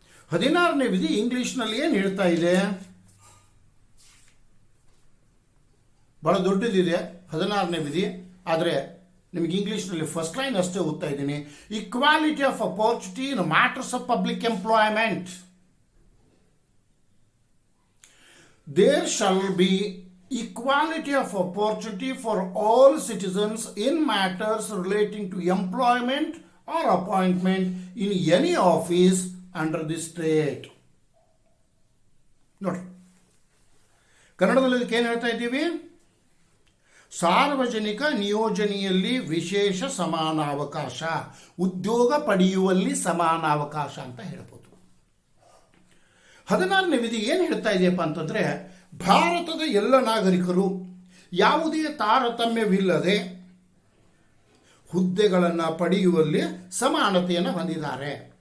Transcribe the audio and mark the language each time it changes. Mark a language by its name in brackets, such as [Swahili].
[Kannada] 16ನೇ ವಿಧಿ ಇಂಗ್ಲೀಷ್ನಲ್ಲಿ ಏನು ಹೇಳ್ತಾ ಇದೆ? ಭಾಳ ದೊಡ್ಡದಿದೆ 16ನೇ ವಿಧಿ. ಆದರೆ ನಿಮಗೆ ಇಂಗ್ಲೀಷ್ನಲ್ಲಿ ಫಸ್ಟ್ ಲೈನ್ ಅಷ್ಟೇ ಓದ್ತಾ ಇದ್ದೀನಿ. [English] Equality of opportunity in matters of public employment. There shall be equality of opportunity for all citizens in matters relating to employment or appointment in any office under the state. [Kannada] ನೋಡಿ, ಕನ್ನಡದಲ್ಲಿ ಇದಕ್ಕೆ ಏನು ಹೇಳ್ತಾ ಇದ್ದೀವಿ? ಸಾರ್ವಜನಿಕ ನಿಯೋಜನೆಯಲ್ಲಿ ವಿಶೇಷ ಸಮಾನಾವಕಾಶ, ಉದ್ಯೋಗ ಪಡೆಯುವಲ್ಲಿ ಸಮಾನಾವಕಾಶ ಅಂತ ಹೇಳ್ಬೋದು. 16ನೇ ವಿಧಿ ಏನು ಹೇಳ್ತಾ ಇದೆಯಪ್ಪ ಅಂತಂದರೆ, ಭಾರತದ ಎಲ್ಲ ನಾಗರಿಕರು ಯಾವುದೇ ತಾರತಮ್ಯವಿಲ್ಲದೆ ಹುದ್ದೆಗಳನ್ನು ಪಡೆಯುವಲ್ಲಿ ಸಮಾನತೆಯನ್ನು ಹೊಂದಿದ್ದಾರೆ.